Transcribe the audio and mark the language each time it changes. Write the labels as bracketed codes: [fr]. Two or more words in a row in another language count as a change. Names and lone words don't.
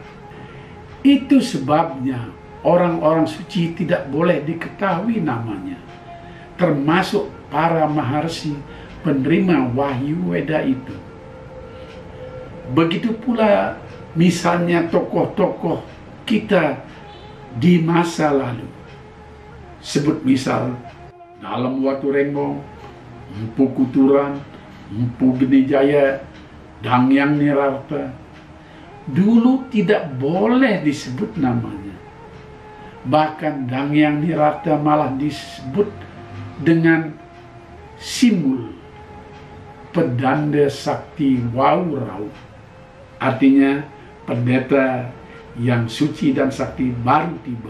[id] Itu sebabnya orang-orang suci tidak boleh diketahui namanya, termasuk para Maharsi penerima wahyu Weda itu. Begitu pula misalnya tokoh-tokoh kita di masa lalu. Sebut misal dalam Watu Rembong, Empu Kuturan, Empu Gede Jaya, Dangyang Nirarta. Dulu tidak boleh disebut namanya. Bahkan Dangyang Nirarta malah disebut dengan simbol Pedanda Sakti Waurau. Artinya pendeta yang suci dan sakti baru tiba.